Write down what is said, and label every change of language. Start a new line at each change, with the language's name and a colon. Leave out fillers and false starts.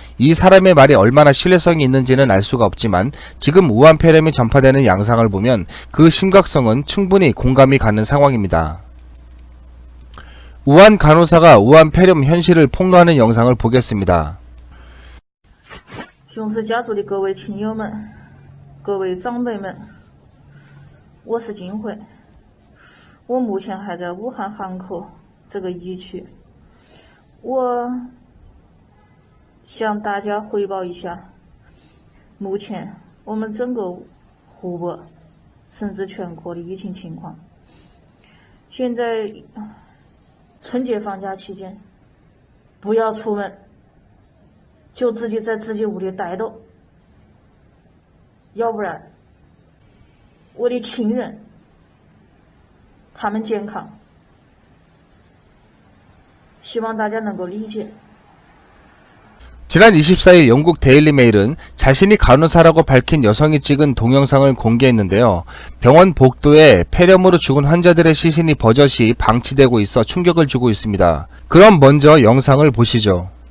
Korean: 이 사람의 말이 얼마나 신뢰성이 있는지는 알 수가 없지만 지금 우한 폐렴이 전파되는 양상을 보면 그 심각성은 충분히 공감이 가는 상황입니다. 우한 간호사가 우한 폐렴 현실을 폭로하는 영상을 보겠습니다.
Chinese: 雄狮家族的各位亲友们、各位长辈们，我是金慧，我目前还在武汉汉口这个疫区。我向大家汇报一下，目前我们整个湖北甚至全国的疫情情况。现在春节放假期间，不要出门。就自己在自己屋里待着，要不然我的亲人他们健康，希望大家能够理解。
Korean: 지난 24일 영국 데일리 메일은 자신이 간호사라고 밝힌 여성이 찍은 동영상을 공개했는데요. 병원 복도에 폐렴으로 죽은 환자들의 시신이 버젓이 방치되고 있어 충격을 주고 있습니다. 그럼 먼저 영상을 보시죠.